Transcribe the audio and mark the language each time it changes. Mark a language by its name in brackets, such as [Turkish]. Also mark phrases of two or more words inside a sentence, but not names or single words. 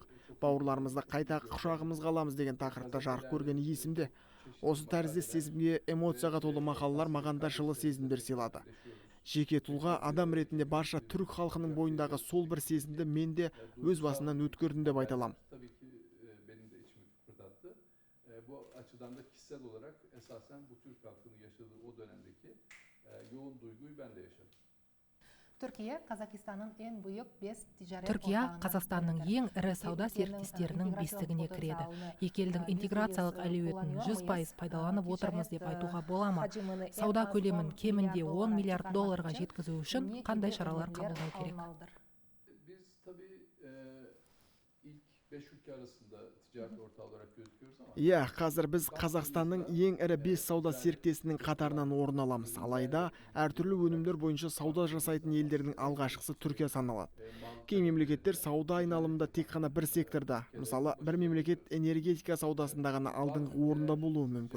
[Kazakh] Бауырларымызды қайта құшағымызға аламыз деген тақырыпта жарық көргені есімде. Осы тәріздес сезімге эмоцияға толы мақалалар маған да жылы сезімдер сыйлады. Жеке тұлға адам ретінде барша түрік халқының бойындағы сол бір сезімді мен де өз басымнан өткердім деп айта аламын. [Turkish] Bu açıdan da kişisel olarak esasen bu Türk halkının yaşadığı o dönemdeki yoğun duyguyu ben de yaşadım. [Kazakh] Түркия Қазақстанның ең ірі сауда серіктестерінің бестігіне кіреді. Екі елдің интеграциялық әлеуетін 100% пайдаланып отырмыз деп айтуға бола ма? Сауда көлемін кемінде 10 миллиард долларға жеткізу үшін қандай шаралар қабылдау керек? [Turkish] Biz tabii ilk 5 Türkiye arasında ticaret ortağı olarak gözüküyoruz ama [Kazakh] Иә, қазір біз Қазақстанның ең ірі 5 сауда серіктесінің қатарынан орын аламыз. Алайда, әртүрлі өнімдер бойынша сауда жасайтын елдердің алғашқысы Түркия саналады. Кей мемлекеттер сауда айналымында тек қана бір секторда, мысалы, бір мемлекет энергетика саудасында ғана алдыңғы орында болуы мүмкін.